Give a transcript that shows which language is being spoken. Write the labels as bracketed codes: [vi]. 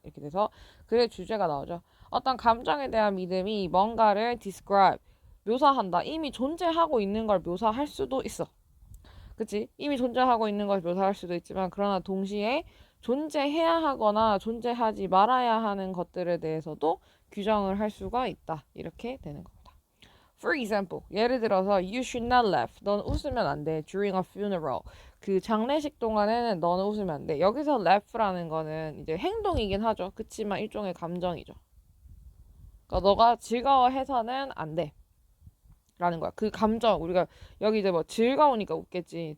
[ko] 이렇게 돼서 글의 주제가 나오죠. 어떤 감정에 대한 믿음이 뭔가를 describe, 묘사한다. 이미 존재하고 있는 걸 묘사할 수도 있어. 그치? 이미 존재하고 있는 걸 묘사할 수도 있지만, 그러나 동시에 존재해야 하거나 존재하지 말아야 하는 것들에 대해서도 규정을 할 수가 있다. 이렇게 되는 겁니다. [en] For example, [ko] 예를 들어서 [en] you should not laugh. [ko] 넌 웃으면 안 돼. [en] During a funeral. [ko] 그 장례식 동안에는 너는 웃으면 안 돼. 여기서 laugh라는 거는 이제 행동이긴 하죠. 그치만 일종의 감정이죠. 그러니까 너가 즐거워해서는 안 돼. 라는 거야. 그 감정, 우리가 여기 이제 뭐 즐거우니까 웃겠지.